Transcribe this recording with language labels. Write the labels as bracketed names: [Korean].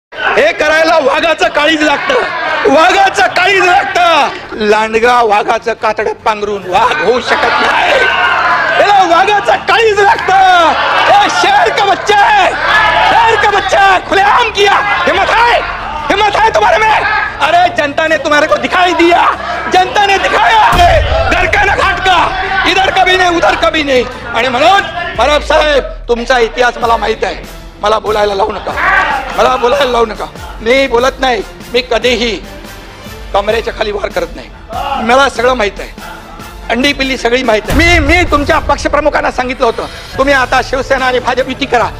[Marathi] हे करायला वाघाचं काळीज लागतं, वाघाचं काळीज लागतं. लांडगा वाघाचं कातडं पांघरून वाघ होऊ शकत नाही, याला वाघाचं काळीज लागतं. [Hindi] हे शेर का बच्चा है, शेर का बच्चा है, खुलेआम किया. हिम्मत है तुम्हारे में? अरे जनता ने तुम्हारे को दिखाई दिया, जनता ने दिखाया घर का ना घाट का, इधर कभी नहीं उधर कभी नहीं. [Marathi] आणि म्हणून परब साहेब, तुमचा इतिहास मला माहित आहे. मला बोलायला लावू नका, मला बोलायला लावू नका. मी बोलत नाही, मी कधीही कमरेच्या खाली वार करत नाही. मला सगळं माहित आहे, अंडी पिल्ली सगळी माहित आहे. मी तुमच्या पक्षप्रमुखांना सांगितलं होतं, तुम्ही आता शिवसेना आणि भाजप युती करा.